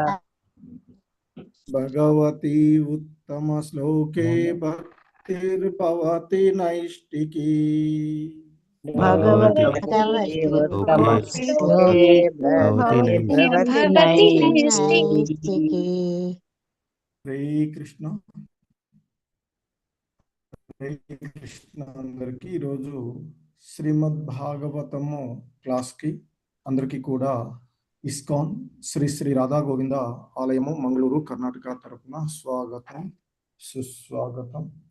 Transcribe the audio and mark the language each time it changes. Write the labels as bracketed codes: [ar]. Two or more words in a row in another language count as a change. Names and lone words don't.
[sa] भगवती उत्तमश्लोके भक्तिर्भवति नैष्टिकी। भगवति उत्तमश्लोके भवति नैष्टिकी। [te] శ్రీకృష్ణ అందరికీ ఈరోజు శ్రీమద్ భాగవతము క్లాస్కి అందరికీ కూడా ఇస్కాన్ శ్రీ శ్రీ రాధా గోవింద ఆలయము మంగళూరు కర్ణాటక తరపున స్వాగతం సుస్వాగతం.